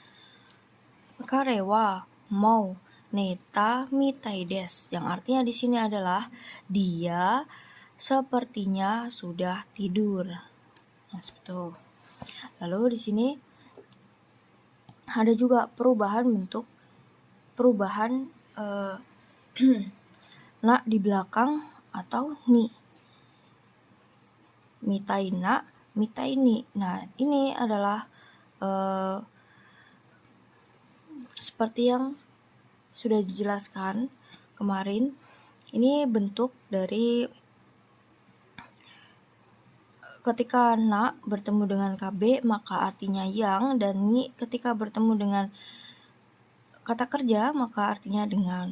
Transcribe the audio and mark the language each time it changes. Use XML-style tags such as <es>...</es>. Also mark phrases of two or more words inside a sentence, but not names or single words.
<ja>彼はもう寝たみたいです,</ja> <id>yang artinya di sini adalah dia sepertinya sudah tidur. Nah, seperti itu. Lalu di sini ada juga perubahan na di belakang atau ni.</id> <ja>みたいな、みたいに.</ja> <id>Nah, ini adalah seperti yang sudah dijelaskan kemarin. Ini bentuk dari ketika na bertemu dengan KB maka artinya yang, dan ni ketika bertemu dengan kata kerja maka artinya dengan.</id>